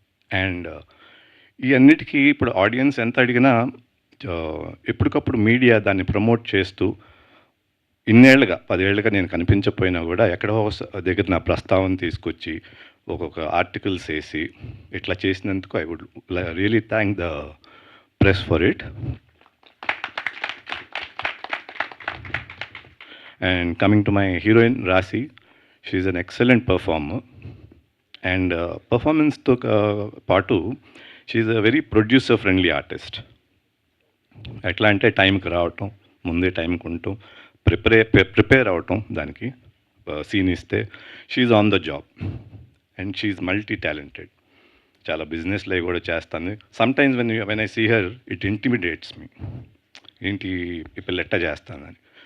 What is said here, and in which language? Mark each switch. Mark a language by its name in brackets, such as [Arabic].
[Telugu] And ఈ అన్నిటికీ ఇప్పుడు ఆడియన్స్ ఎంత అడిగినా ఎప్పటికప్పుడు మీడియా దాన్ని ప్రమోట్ చేస్తూ ఇన్నేళ్లుగా 10 ఏళ్ళుగా నేను కనిపించకపోయినా కూడా ఎక్కడో దగ్గర నా ప్రస్తావన తీసుకొచ్చి ఒక్కొక్క ఆర్టికల్స్ వేసి ఇట్లా చేసినందుకు [English] I would really thank the press for it. And coming to my heroine, Rasi, she's an excellent performer. And performance to part 2, she's a very producer-friendly artist. [Telugu] ఎట్లా అంటే టైంకి రావటం, ముందే టైంకి ఉండటం, ప్రిపేర్ అవటం, దానికి సీన్ ఇస్తే [English] She's on the job and she's multi talented. [Telugu] చాలా బిజినెస్లో కూడా చేస్తాను. [English] sometimes when I see her it intimidates me, [Telugu] ఏంటి ఈ పిల్ల ఎట్టా చేస్తానని.